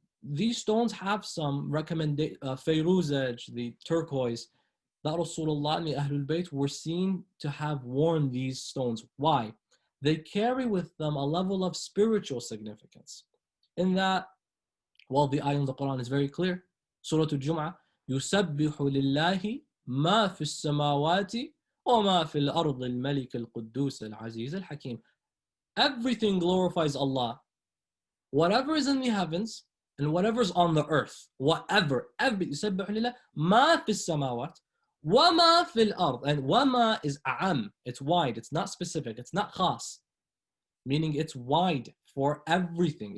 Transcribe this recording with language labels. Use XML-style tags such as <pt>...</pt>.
<en>These stones have some recommendation, Fayruzaj, the turquoise, that Rasulullah and the Ahlul Bayt were seen to have worn these stones. Why? They carry with them a level of spiritual significance. In that, well, the ayah in the Quran is very clear.</en> <ar>Surah Al-Jum'ah, يُسَبِّحُ لِلَّهِ مَا فِي السَّمَاوَاتِ وَمَا فِي الْأَرْضِ الْمَلِكِ الْقُدُّوسِ الْعَزِيزِ الْحَكِيمِ.</ar> <en>Everything glorifies Allah. Whatever is in the heavens and whatever is on the earth, whatever,</en> <ar>يُسَبِّحُ لِلَّهِ مَا فِي السَّمَاوَاتِ وَمَا فِي الْأَرْضِ.</ar> <en>And وَمَا is a'am, it's wide, it's not specific, it's not khas, meaning it's wide for everything.</en>